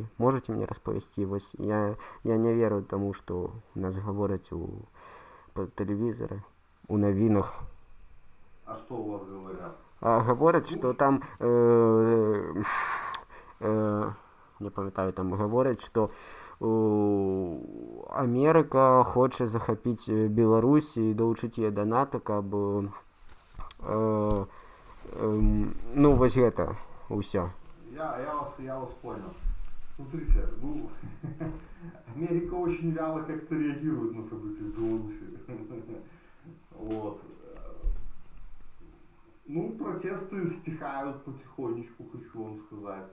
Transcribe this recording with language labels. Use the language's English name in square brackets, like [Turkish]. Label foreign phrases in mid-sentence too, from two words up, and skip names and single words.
[Ukrainian] Можете мені розповісти? Ось я не вірю тому, що у нас говорять по телевізору, у новинах. А що у вас говорять? Говорять, що там не пам'ятаю, там говорять, що Америка хоче захопити Білорусь і долучити її до НАТО, [Belarusian] каб ну, вось гэта усё. [Russian] Я вас понял. Смотрите, ну, Америка очень вяло как-то реагирует на события в Беларуси. Вот. Ну, протесты стихают потихонечку, хочу вам сказать.